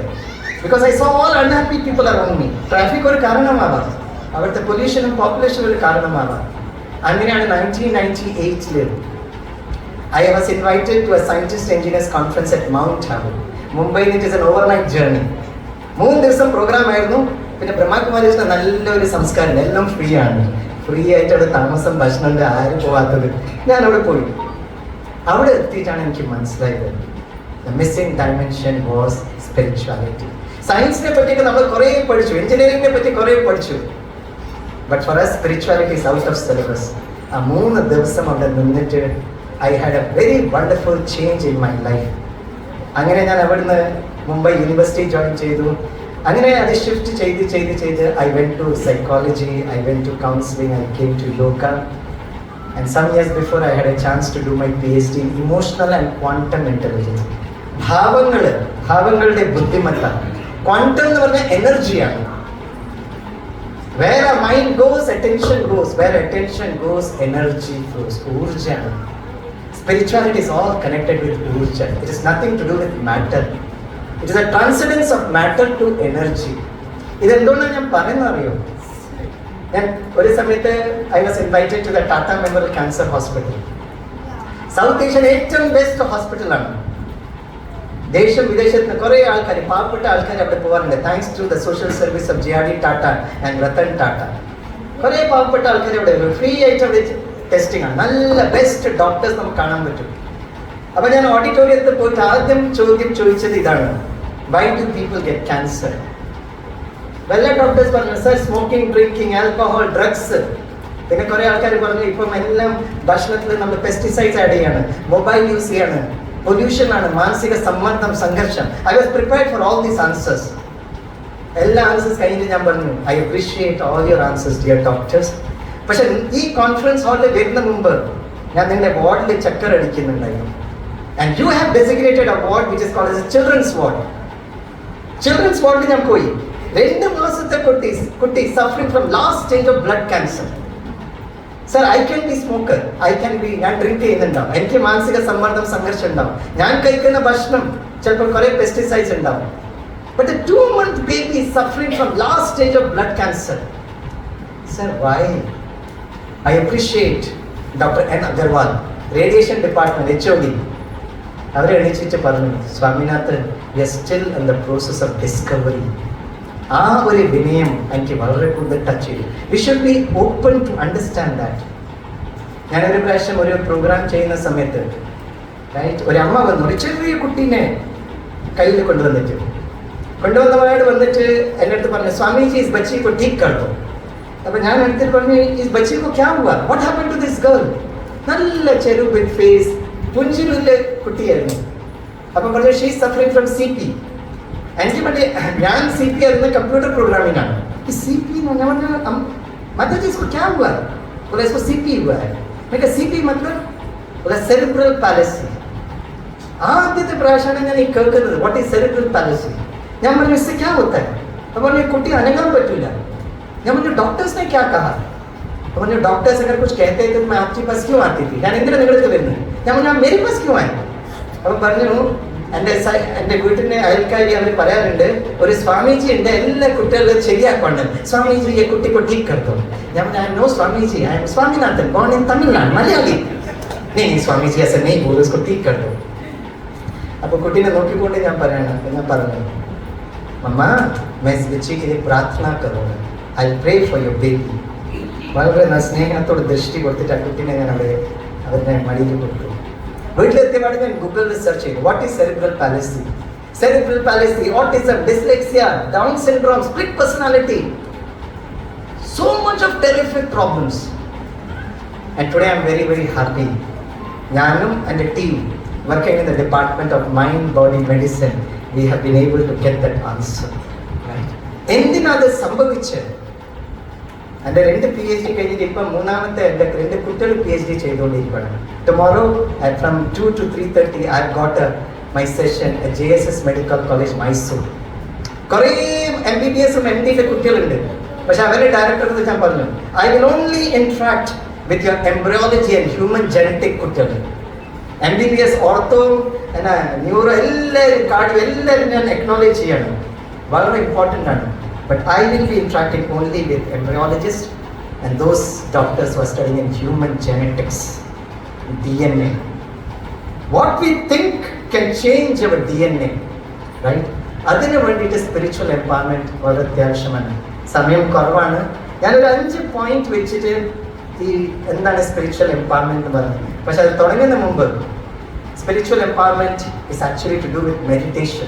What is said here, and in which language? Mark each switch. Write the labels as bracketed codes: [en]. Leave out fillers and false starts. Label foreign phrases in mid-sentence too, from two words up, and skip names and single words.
[en] because I saw all unhappy people around me. [ml] ട്രാഫിക് ഒരു കാരണമാവാം, അവിടുത്തെ പൊല്യൂഷനും പോപ്പുലേഷനും ഒരു കാരണമാവാം. [en] അങ്ങനെയാണ് 1998 I was invited to a scientist engineers conference at Mount Abu. Mumbai. It is an overnight journey. [ml] 3 ദിവസം പ്രോഗ്രാം ആയിരുന്നു. പിന്നെ ബ്രഹ്മകുമാരീസിന്റെ നല്ലൊരു സംസ്കാരം, എല്ലാം ഫ്രീ ആണ്. ഫ്രീ ആയിട്ട് അവിടെ താമസം, ഭക്ഷണം, ആരും പോവാത്തത്. ഞാൻ അവിടെ പോയി. അവിടെ എത്തിയിട്ടാണ് എനിക്ക് മനസ്സിലായത് [en] the missing dimension was spirituality. [ml] സയൻസിനെ പറ്റിയൊക്കെ നമ്മൾ കുറേ പഠിച്ചു, എഞ്ചിനീയറിംഗിനെ പറ്റി കുറേ പഠിച്ചു. [en] but for us spirituality is out of syllabus. [ml] ആ 3 ദിവസം അവിടെ നിന്നിട്ട് [en] I had a very wonderful change in my life. [ml] അങ്ങനെ ഞാൻ അവിടുന്ന് മുംബൈ യൂണിവേഴ്സിറ്റി ജോയിൻ ചെയ്തു. അങ്ങനെ അത് ഷിഫ്റ്റ് ചെയ്ത് [en] I went to psychology, I went to counseling, I came to yoga. And some years before I had a chance to do my PhD in emotional and quantum intelligence. [ml] ഭാവങ്ങളുടെ ബുദ്ധിമത്ത. ക്വാണ്ടം എന്ന് പറഞ്ഞാൽ എനർജിയാണ്. [en] Where our mind goes, attention goes. Where attention goes, energy flows. [ml] ഊർജ്ജമാണ്. [en] Spirituality is all connected with urja. It is nothing to do with matter. It is a transcendence of matter to energy. [ml] ഇതെന്തുകൊണ്ടാണ് ഞാൻ പറയുന്നത് അറിയോ? ഞാൻ ഒരു സമയത്ത് [en] I was invited to the Tata Memorial Cancer Hospital. South Asian [ml] ഏറ്റവും ബെസ്റ്റ് ഹോസ്പിറ്റലാണ്. ദേശം വിദേശത്ത് കുറേ ആൾക്കാർ, പാവപ്പെട്ട ആൾക്കാർ അവിടെ പോകാറുണ്ട്. [en] Thanks to the social service of JRD Tata and Ratan Tata. [ml] കുറേ പാവപ്പെട്ട ആൾക്കാർ അവിടെ ഫ്രീ ആയിട്ട് അവിടെ ടെസ്റ്റിംഗ് ആണ്. നല്ല ബെസ്റ്റ് ഡോക്ടേഴ്സ് നമുക്ക് കാണാൻ പറ്റും. അപ്പോൾ ഞാൻ ഓഡിറ്റോറിയത്തിൽ പോയിട്ട് ആദ്യം ചോദിച്ചത് ഇതാണ്, [en] why do people get cancer? [ml] വല്ല ഡോക്ടേഴ്സ് പറഞ്ഞു, സർ സ്മോക്കിംഗ്, ഡ്രിങ്കിങ്, ആൽക്കഹോൾ, ഡ്രഗ്സ്. പിന്നെ കുറേ ആൾക്കാർ പറഞ്ഞു ഇപ്പം എല്ലാം ഭക്ഷണത്തിൽ നമ്മൾ [en] pesticides add [ml] ചെയ്യാണ്, [en] mobile use [ml] ചെയ്യാണ്, പൊല്യൂഷൻ ആണ്, മാനസിക സമ്മർദ്ദം, സംഘർഷം. [en] I was prepared for all these answers. [ml] എല്ലാ ആൻസേഴ്സ് കഴിഞ്ഞിട്ട് ഞാൻ പറഞ്ഞു, [en] I appreciate all your answers dear doctors. [ml] പക്ഷെ ഈ കോൺഫറൻസ് ഹാളിൽ വരുന്ന മുമ്പ് ഞാൻ നിങ്ങളുടെ വാർഡിൽ ചക്കർ അടിക്കുന്നുണ്ടായിരുന്നു. [en] And you have designated a ward which is called as a children's ward. [ml] ചിൽഡ്രൻസ് വാർഡിൽ ഞാൻ പോയി. 2 മാസത്തെ കുട്ടി [en] suffering from last stage of blood cancer. Sir, I can be smoker, [ml] ഞാൻ ഡ്രിങ്ക് ചെയ്യുന്നുണ്ടാവും, എനിക്ക് മാനസിക സമ്മർദ്ദം, സംഘർഷം ഉണ്ടാവും, ഞാൻ കഴിക്കുന്ന ഭക്ഷണം ചിലപ്പോൾ കുറേ പെസ്റ്റിസൈഡ്സ് ഉണ്ടാവും. [en] ബട്ട് 2-month baby is suffering from last stage of blood cancer. Sir, why? I appreciate Dr. N. Agarwal, radiation department, [ml] HOD. അവരെ എണീച്ചിട്ട് പറഞ്ഞു, സ്വാമിനാഥൻ, [en] we are still in the process of discovery. [ml] ആ ഒരു വിനയം എനിക്ക് വളരെ കൂടുതൽ ടച്ച് ചെയ്തു. [en] We should be open to understand that. [ml] ഞാനൊരു പ്രാവശ്യം ഒരു പ്രോഗ്രാം ചെയ്യുന്ന സമയത്ത് ഒരു അമ്മ വന്നു, ഒരു ചെറിയ കുട്ടീനെ കയ്യിൽ കൊണ്ടുവന്നവരോട് വന്നിട്ട് എൻ്റെ അടുത്ത് പറഞ്ഞു, [hi] स्वामीजी इस बच्ची को ठीक कर दो. [ml] അപ്പോൾ ഞാൻ അടുത്തിട്ട് പറഞ്ഞു, [hi] इस बच्ची को क्या हुआ, [en] what happen to this girl? [ml] നല്ല [en] cherubin face, [ml] പുഞ്ചിലുള്ള കുട്ടിയായിരുന്നു. അപ്പം പറഞ്ഞു, [en] She is suffering from CP. [ml] എനിക്ക് മറ്റേ ഞാൻ CP ആയിരുന്നു, [en] computer programming [ml] ആണ്. ഈ CP എന്ന് പറഞ്ഞാൽ [hi] मतलब इसको क्या हुआ? बोला इसको CP हुआ है. मैं कहा CP मतलब? बोला [en] cerebral palsy. [ml] ആദ്യത്തെ പ്രാവശ്യമാണ് ഞാൻ ഈ കേൾക്കുന്നത്, [en] what is cerebral palsy. [ml] ഞാൻ പറഞ്ഞു, [hi] इससे क्या होता है? [ml] അപ്പോൾ പറഞ്ഞു, കുട്ടി അനങ്ങാൻ പറ്റില്ല. ഞാൻ പറഞ്ഞു, [hi] डॉक्टर्स ने क्या कहा? [ml] അപ്പോൾ പറഞ്ഞു, [hi] डॉक्टर्स अगर कुछ कहते थे तो मैं आपके पास क्यों आती थी? [ml] ഞാൻ എന്തിനാ നിങ്ങളുടെ വരുന്നത്? ഞാൻ പറഞ്ഞു, [hi] मेरे पास क्यों आए? [ml] അപ്പോൾ പറഞ്ഞു, എൻ്റെ വീട്ടിൻ്റെ അയൽക്കാരി അവർ പറയാറുണ്ട്, ഒരു സ്വാമിജി ഉണ്ട് എല്ലാ കുട്ടികളും ശരിയാക്കൊണ്ട്, സ്വാമിജി ഈ കുട്ടി [hi] को ठीक कर दो. [ml] ഞാൻ പറഞ്ഞു, [en] No Swamiji, I am Swaminathan, born in Tamil Nadu, [ml] മലയാളി. [hi] नहीं स्वामीजी ऐसा नहीं बोलो, उसको ठीक कर दो. [ml] അപ്പോൾ കുട്ടീനെ നോക്കിക്കൊണ്ട് ഞാൻ പറഞ്ഞു, മമ്മ [hi] मैं इस बच्चे के लिए प्रार्थना करूँगा, [en] I pray for your baby. [ml] വളരെ സ്നേഹത്തോട് ദൃഷ്ടി കൊടുത്തിട്ട് ആ കുട്ടീനെ ഞാൻ അവരുടെ മടിയിൽ കൊടുത്തു. വീട്ടിലെത്തിയപാട് ഞാൻ ഗൂഗിളിൽ സെർച്ച് ചെയ്തു, [en] what is cerebral palsy. cerebral palsy, autism, dyslexia, Down syndrome, split personality, so much of terrific problems. And today I'm very, very happy. [ml] ഞാനും എൻ്റെ ടീം [en] working in the Department of Mind Body Medicine, we have been able to get that answer. Right? [ml] എന്തിനാ അത് സംഭവിച്ചത്? എൻ്റെ 2 PhD കഴിഞ്ഞിട്ട് ഇപ്പം മൂന്നാമത്തെ എൻ്റെ 2 കുട്ടികൾ PhD ചെയ്തുകൊണ്ടിരിക്കുകയാണ്. [en] tomorrow from 2 to 3:30 I got my session at JSS മെഡിക്കൽ കോളേജ് മൈസൂർ. [ml] കുറേ MBBS MD കുട്ടികളുണ്ട്. പക്ഷെ അവരുടെ ഡയറക്ടർ ഞാൻ പറഞ്ഞു, [en] I will only interact with your embryology and human genetic കുട്ടികൾ. [ml] MBBS ഓർത്തോ എന്നാ ന്യൂറോ എല്ലാവരും കാർഡിയോ എല്ലാവരും ഞാൻ അക്നോളേജ് ചെയ്യണം, വളരെ ഇമ്പോർട്ടൻ്റ് ആണ്. [en] But I will be interacting only with embryologist and those doctors who are studying in human genetics, DNA. What we think can change our DNA, right? [ml] അതിന് വേണ്ടിയിട്ട് [en] spiritual empowerment [ml] വളരെ അത്യാവശ്യമാണ്. സമയം കുറവാണ്. ഞാനൊരു 5 പോയിന്റ് വെച്ചിട്ട് ഈ എന്താണ് [en] spiritual empowerment [ml] എന്ന് പറഞ്ഞത്. പക്ഷെ അത് തുടങ്ങുന്ന മുമ്പ് [en] spiritual empowerment is actually to do with meditation.